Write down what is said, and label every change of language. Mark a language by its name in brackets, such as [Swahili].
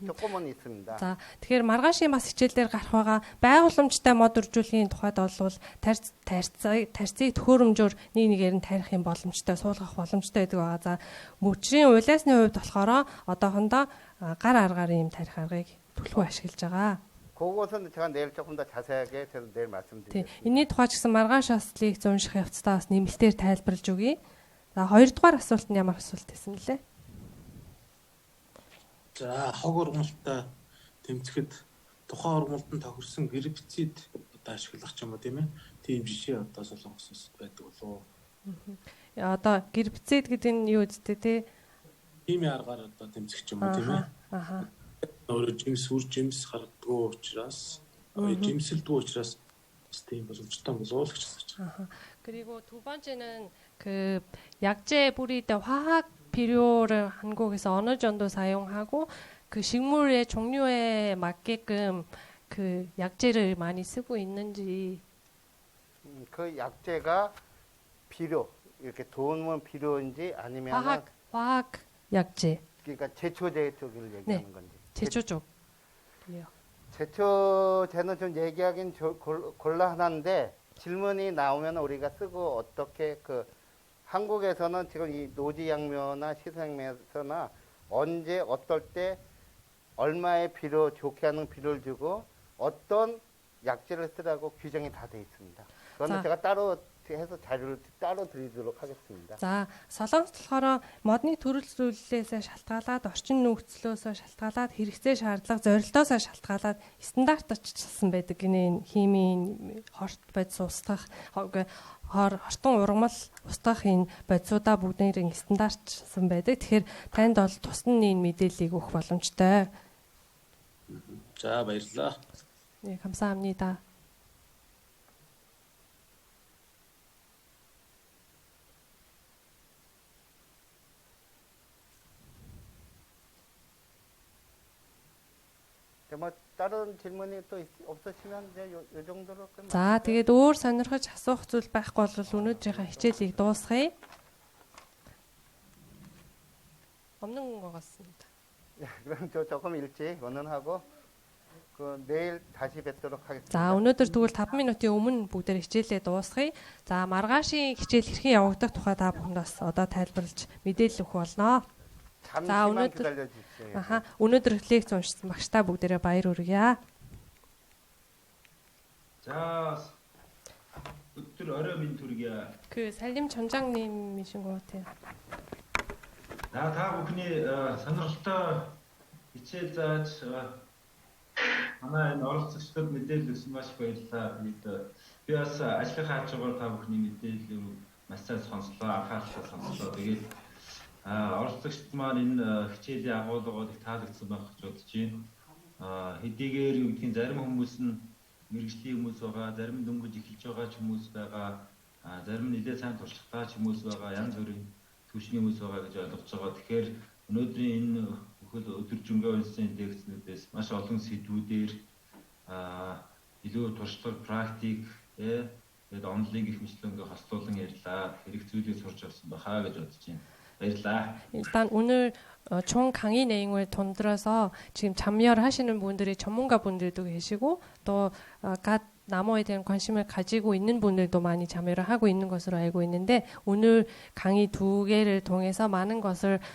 [Korean] 조금은 있습니다. [Mongolian] За тэгэхээр маргаашийн бас хичээлээр гарах байгаа байгууламжтай мод үржүүлэхийн тухайд бол тарьцыг төхөөрөмжөөр нэг нэгээр нь тарих юм боломжтой, суулгах боломжтой гэдэг байгаа. За мөчрийн улаасны хувьд болохоор одоохондоо гар аргаар ийм тарих аргыг түлхүү ашиглаж байгаа. [Korean] 그것은 제가 내일 조금 더 자세하게 제가 내일 말씀드리겠습니다. [Mongolian] Энэний тухай ч гэсэн маргааш бас лекц унших явцдаа бас нэмэлтээр тайлбарлаж өгье. За хоёрдугаар асуулт нь ямар асуулт байсан нэлээ? За хог ургамалтай тэмцэхэд тухайн ургамалд нь тохирсон гербицид одоо ашиглах ч юм уу тийм ээ. Тийм жишээ одоо солонгосоос байдаг болов. Одоо гербицид гэдэг нь юу үстэй те? Химийн аргаар одоо тэмцэх ч юм уу тийм ээ. Аха. Өөрөөр жимс үр жимс гаргадгүй учраас жимсэлдгүй учраас тийм боломжтой болов л гэж хэлж байна. [Korean] 아하. 그리고 두 번째는 그 약재 뿌릴 때 화학 비료를 한국에서 어느 정도 사용하고 그 식물의 종류에 맞게끔 그 약재를 많이 쓰고 있는지. 그 약재가 비료, 이렇게 도움은 필요인지 아니면 화학 약재. 그러니까 제초제 쪽을 얘기하는 건지. 제초 쪽이요. 제초제는 좀 얘기하긴 곤란한데 질문이 나오면 우리가 쓰고 어떻게 그 한국에서는 지금 이 노지양면이나 시설양면에서나 언제 어떨 때 얼마의 비료 좋게 하는 비료를 주고 어떤 약재를 쓰라고 규정이 다 돼 있습니다. 그거는 자. 제가 따로 해서 자료를 따로 드리도록 하겠습니다. [Mongolian] За солонгос болохоор модны төрөл зүйлсээс шалтгаалаад орчин нөхцлөөс шалтгаалаад хэрэгцээ шаардлага зорилтоос шалтгаалаад стандартчлсан байдаг гинэ химийн хорт бодис устгах хортон ургамал устгах энэ бодисуудаа бүгднийг стандартчлсан байдаг. Тэгэхээр танд бол тусны энэ мэдээллийг өгөх боломжтой. За баярлалаа. [Korean] 네, 감사합니다. 뭐 다른 질문이 또 없으시면 이제 요 정도로 끝. [Mongolian] За тэгээд өөр сонирхож асуух зүйл байхгүй бол өнөөдрийнхээ хичээлийг дуусгая. [Korean] 없는 것 같습니다. 그럼 저 조금 일찍 원언하고 그 내일 다시 뵙도록 하겠습니다. [Mongolian] За өнөөдөр тэгвэл 5 минутын өмнө бүгдээр хичээлээ дуусгая. За маргаашийн хичээл хэрхэн явагдах тухай та бүхэндээ одоо тайлбарлаж мэдээлэл өгөх болно. [Korean] 잠시만 기다려 주세요. [Mongolian] 아하, өнөөдөр лекц уншсан багштай бүгдээрээ баяр хүргье. 자, өдөр орой минь төргийа. [Korean] 그 살림 전장님이신 것 같아요. [Mongolian] Та бүхний сонирхолтой хичээл зааж манай энэ оролцогчдод мэдээлэл өгсөн маш их баярлалаа. Би бас ажлынхаа хажуугаар та бүхний мэдээлэл маш сайн сонслоо, анхааралтай сонслоо. Тэгээд оролцогчд маань энэ хичээлийн агуулгыг таалагдсан байх гэж бодож байна. Хэдийгээр юу гэдгийг зарим хүмүүс нь мэрэгжлийн хүмүүс байгаа, зарим нь дөнгөж эхэлж байгаа ч хүмүүс байгаа, зарим нь нэлээд сайн туршлагатай ч хүмүүс байгаа, янз бүрийн түвшний хүмүүс байгаа гэж ойлгож байгаа. Тэгэхээр өнөөдрийн энэ бүхэл өдөржингөө үндэсний лекцнүүдээс маш олон сэдвүүдээр илүү туршлага, практик, тэгээд онлайн гэх мэтлэнгээ хослуулан ярьлаа. Хэрэг зүйлийг сурч авсан бахаа гэж бодож байна. [Korean] 일단 오늘 총 강의 내용을 통틀어서 지금 참여를 하시는 분들이 전문가 분들도 계시고 또 나무에 대한 관심을 가지고 있는 분들도 많이 참여를 하고 있는 것으로 알고 있는데 오늘 강의 2개를 통해서 많은 것을